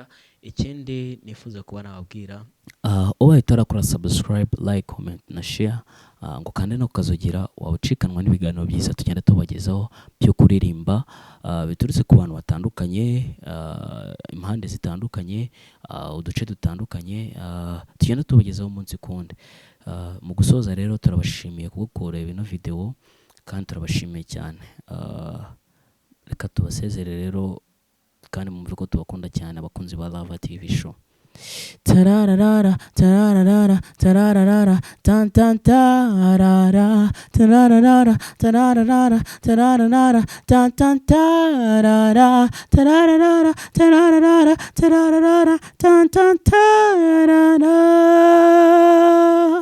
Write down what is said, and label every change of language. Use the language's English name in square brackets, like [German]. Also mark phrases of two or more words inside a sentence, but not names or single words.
[Kinyarwanda] Ikindi nifuza kuba nababwira, ubaye utarakora [English] subscribe, like, comment [Kinyarwanda] na share, ngo kandi no kukazogira wawucikanwa n'ibiganiro byiza tugenda tubagezaho byo kuririmba, biturutse ku bantu batandukanye, impande zitandukanye, uduce dutandukanye, tugenda tubagezaho umunsi kundi. Mu gusoza rero turabashimiye kugukora bino video kandi turabashimiye cyane. Reka tubasezere rero kandi mumve ko tubakunda cyane abakunzi ba Lava TV show. Tararara tararara tararara tan tan tarara tararara tararara tararara tan tan tarara tararara tararara tararara tan tan tarara.